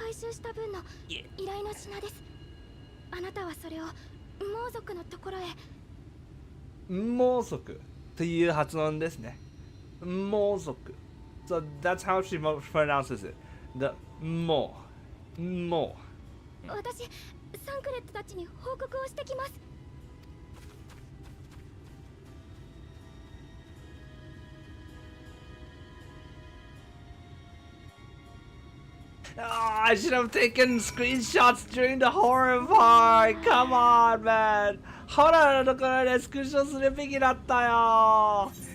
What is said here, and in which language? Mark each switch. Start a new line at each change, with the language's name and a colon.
Japanese: 回収した分の依頼の品です。あなたはそれを猛族のところへ。猛族という発音ですね。猛族。
English: So that's how she pronounces it. The 猛。
Japanese: 私、サンクレットたちに報告をしてきます。
English: Oh, I should have taken screenshots during the horror part. Come on, man.
Japanese: ホラーのところでスクショするべきだったよ。